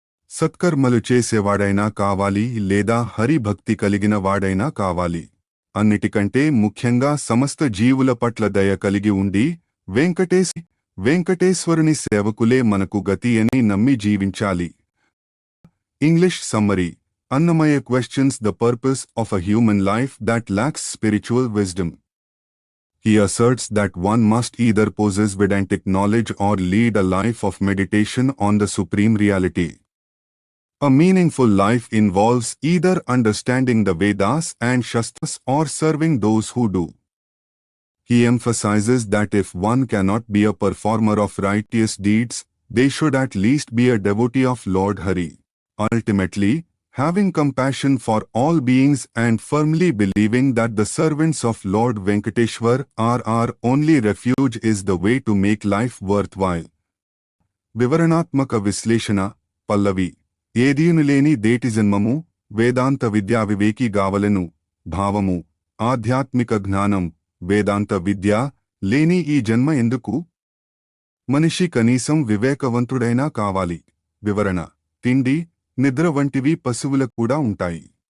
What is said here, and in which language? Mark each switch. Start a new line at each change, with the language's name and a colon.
Telugu: సత్కర్మలు చేసేవాడైనా కావాలి, లేదా హరిభక్తి కలిగిన వాడైనా కావాలి. అన్నిటికంటే ముఖ్యంగా సమస్త జీవుల పట్ల దయ కలిగి ఉండి వెంకటేశ్వరుని సేవకులే మనకు గతి అని నమ్మి జీవించాలి. English summary:
English: Annamayya questions the purpose of a human life that lacks spiritual wisdom. He asserts that one must either possess Vedantic knowledge or lead a life of meditation on the supreme reality. A meaningful life involves either understanding the Vedas and Shastras or serving those who do. He emphasizes that if one cannot be a performer of righteous deeds, they should at least be a devotee of Lord Hari. Ultimately, having compassion for all beings and firmly believing that the servants of Lord Venkateshwar are our only refuge is the way to make life worthwhile.
Telugu: వివరణాత్మక విశ్లేషణ. పల్లవి: ఏదీనులేని దేటి జన్మము వేదాంత విద్యా వివేకి గావలెను. భావము: ఆధ్యాత్మిక జ్ఞానం వేదాంత విద్య లేని ఈ జన్మ ఎందుకు? మనిషి కనీసం వివేకవంతుడైనా కావాలి. వివరణ: తిండి, నిద్ర వంటివి పశువులకు కూడా ఉంటాయి.